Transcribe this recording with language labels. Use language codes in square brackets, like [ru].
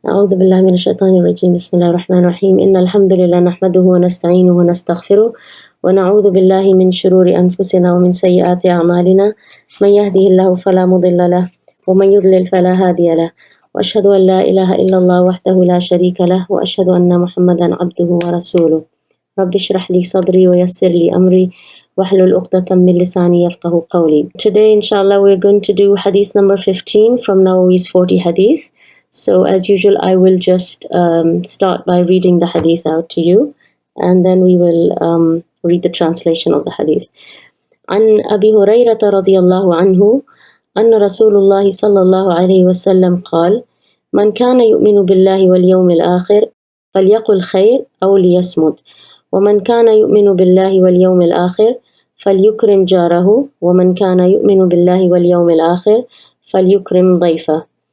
[ar] أعوذ بالله من الشيطان الرجيم. بسم الله الرحمن الرحيم. إن الحمد لله نحمده ونستعينه ونستغفره ونعوذ بالله من شرور أنفسنا ومن سيئات أعمالنا من يهده الله فلا مضل له ومن يضلل فلا هادي له وأشهد أن لا إله إلا الله وحده لا شريك له وأشهد أن محمدا عبده ورسوله. رب اشرح لي صدري ويسر لي أمري واحلل عقدة من لساني يفقهوا قولي. [en] Today inshallah we're going to do hadith number 15 from Nawawi's 40 hadith. So as usual, I will just start by reading the hadith out to you, and then we will read the translation of the hadith. [ar] عن أبي هريرة رضي الله عنه أن رسول الله صلى الله عليه وسلم قال: من كان يؤمن بالله واليوم الآخر فليقل خير أو ليصمت، ومن كان يؤمن بالله واليوم الآخر فليكرم جاره، ومن كان يؤمن بالله واليوم الآخر فليكرم ضيفه.